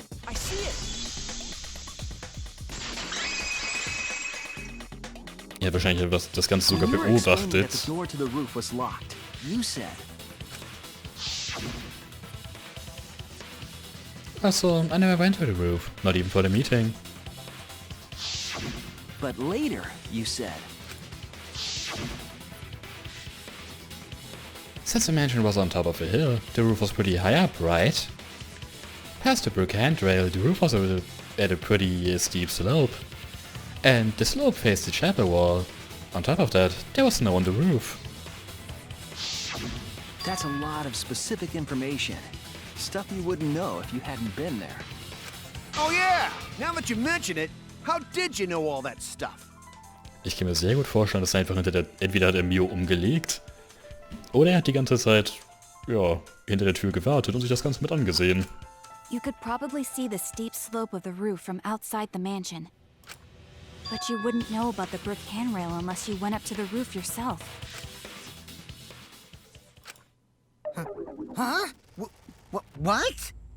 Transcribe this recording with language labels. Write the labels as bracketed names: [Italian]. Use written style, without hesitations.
[English] I see it. [German] Er hat wahrscheinlich das Ganze sogar beobachtet. [English] The door to the roof was locked. You said. Also, I never went to the roof, not even for the meeting. But later, you said. Since the mansion was on top of a hill, the roof was pretty high up, right? Past the brick handrail, the roof was at a pretty steep slope. And the slope faced the chapel wall. On top of that, there was snow on the roof. That's a lot of specific information. Stuff you wouldn't know if you hadn't been there. Oh yeah! Now that you mention it, How did you know all that stuff? [German] Ich kann mir sehr gut vorstellen, dass er einfach entweder hat er Mio umgelegt, oder er hat die ganze Zeit, ja, hinter der Tür gewartet und sich das Ganze mit angesehen. [English] You could probably see the steep slope of the roof from outside the mansion. But you wouldn't know about the brick handrail unless you went up to the roof yourself. Huh? What?